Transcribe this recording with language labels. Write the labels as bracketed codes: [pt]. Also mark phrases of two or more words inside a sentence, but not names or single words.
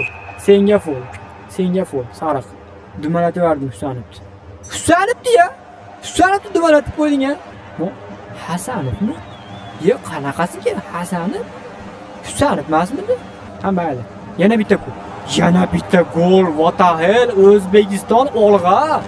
[uz] Senga fol. Sariq. Dumalatib berdim Husanovni. Husanovni dumalatib qo'yding-a? Bu Hasanovmi? Yo'q, qanaqasiga Hasanov? Husanov emasmidi? Ha, mayli. Yana bitta gol. [en] What the hell? [uz] O'zbekiston olg'a.